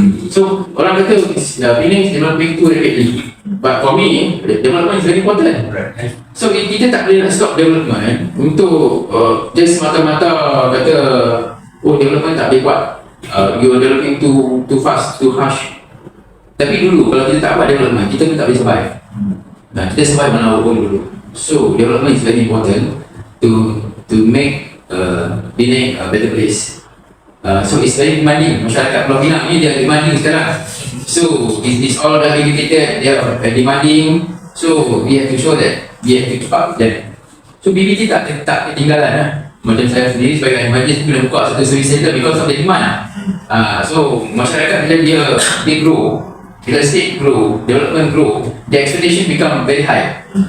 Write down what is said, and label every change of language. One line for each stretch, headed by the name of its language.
English: So
Malay: orang kata
English: Penang is developing too rapidly. But for me, development is very important.
Malay: So kita tak boleh nak stop development untuk just mata-mata kata development tak boleh buat.
English: You are developing too fast, too harsh.
Malay: Tapi dulu kalau kita tak buat development, kita pun tak boleh survive.
English: Kita survive on our own dulu. So development is very important to make Penang a better place. So it's very demanding.
Malay: Masyarakat Pulau Pinang ni dia demanding sekarang.
English: So it's all that educated, they are demanding. So we have to show that we have to keep up with them. So BBT
Malay: tak ketinggalan lah. Macam saya sendiri sebagai emergent kena buka satu service center
English: because of the demand. So
Malay: masyarakat bila dia
English: grow, bila state grow, development grow, the expectation become very high.